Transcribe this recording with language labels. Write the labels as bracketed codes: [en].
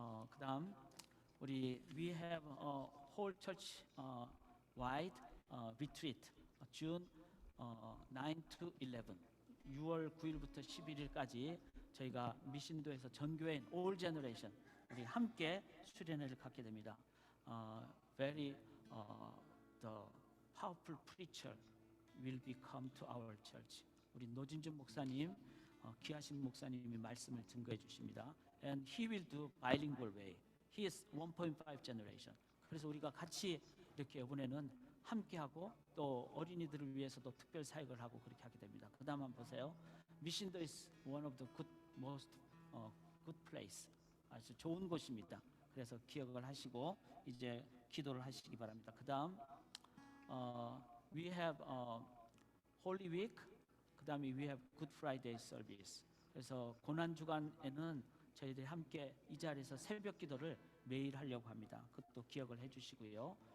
[ko] 그다음 우리 [en] we have a whole church wide retreat June 9 to 11 [ko] 6월 9일부터 11일까지 저희가 미신도에서 전교회인 [en] all generation [ko] 우리 함께 수련회를 갖게 됩니다. [en] Very the powerful preacher will be come to our church. [ko] 우리 노진준 목사님, 귀하신 목사님이 말씀을 증거해 주십니다. [en] And he will do bilingual way. He is 1.5 generation. [ko] 그래서 우리가 같이 이렇게 이번에는 함께하고 또 어린이들을 위해서도 특별 사역을 하고 그렇게 하게 됩니다. 그 다음 한번 보세요. [en] 미신도 is one of the most good place. [ko] 아주 좋은 곳입니다. 그래서 기억을 하시고 이제 기도를 하시기 바랍니다. 그 다음 [en] we have Holy Week, [ko] 그 다음에 [en] we have Good Friday service. [ko] 그래서 고난주간에는 저희들이 함께 이 자리에서 새벽 기도를 매일 하려고 합니다. 그것도 기억을 해주시고요.